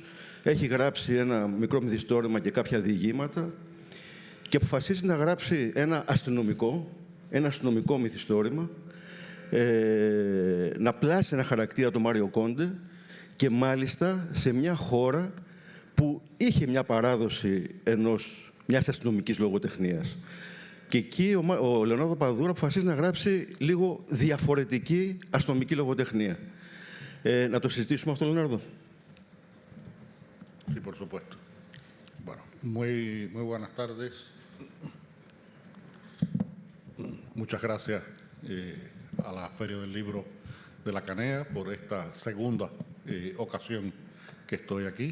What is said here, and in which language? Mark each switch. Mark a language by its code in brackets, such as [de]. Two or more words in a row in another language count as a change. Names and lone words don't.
[el] Έχει γράψει ένα μικρό μυθιστόρημα και κάποια διηγήματα και αποφασίζει να γράψει ένα αστυνομικό μυθιστόρημα, να πλάσει ένα χαρακτήρα, το Μάριο Κόντε, και μάλιστα σε μια χώρα που είχε μια παράδοση μιας αστυνομικής λογοτεχνίας. Και εκεί ο Λεωνάρδο Παδούρα αποφασίζει να γράψει λίγο διαφορετική αστυνομική λογοτεχνία. Να το συζητήσουμε αυτό, Λεωνάρδο. [es] Sí, por supuesto. Bueno, muy buenas tardes. Muchas gracias a la Feria del Libro de la Canea por esta segunda ocasión que estoy aquí.